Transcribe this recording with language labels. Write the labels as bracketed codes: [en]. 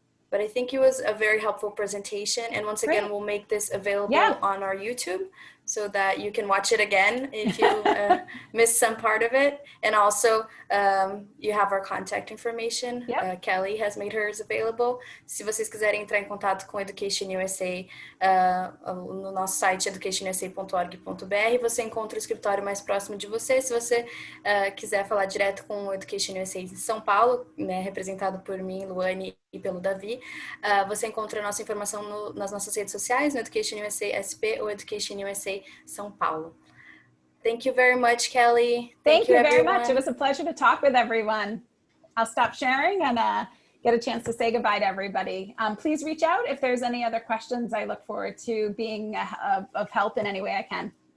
[en] But I think it was a very helpful presentation. And once again, we'll make this available on our YouTube so that you can watch it again if you missed some part of it. And also, you have our contact information. Kelly has made hers available. [pt] Se vocês quiserem entrar em contato com EducationUSA, no nosso site educationusa.org.br, você encontra o escritório mais próximo de você. Se você quiser falar direto com o EducationUSA em São Paulo, né, representado por mim, Luane, e pelo Davi, você encontra a nossa informação nas nossas redes sociais, no EducationUSA SP ou EducationUSA São Paulo. [en] Thank you very much, Kelly. Thank you very much. It was a pleasure to talk with everyone. I'll stop sharing and get a chance to say goodbye to everybody. Please reach out if there's any other questions. I look forward to being of help in any way I can.